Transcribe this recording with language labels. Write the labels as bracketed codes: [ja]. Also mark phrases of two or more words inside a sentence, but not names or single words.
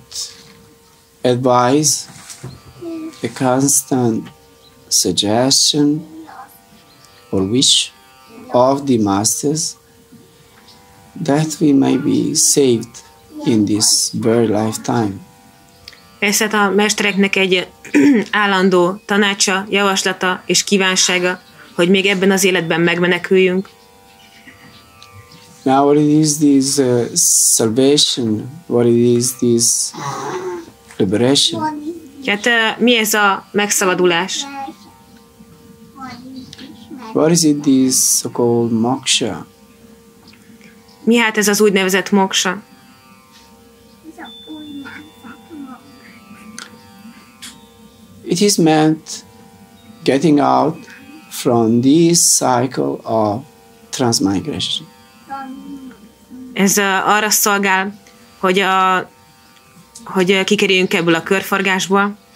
[en] advice, a constant suggestion or wish of the masters that we may be saved in this very lifetime. [hu] Ez hát a mestereknek egy állandó tanácsa, javaslata és kívánsága, hogy még ebben az életben megmeneküljünk. [en] Now what it is this salvation, what it is this liberation? [hu] Hát mi ez a megszabadulás? [en] What is it this so-called moksha? [hu] Mi hát ez az úgynevezett moksa? [en] It is meant getting out from this cycle of transmigration. [hu] Ez arra szolgál, hogy kikerüljünk ebből a körforgásból.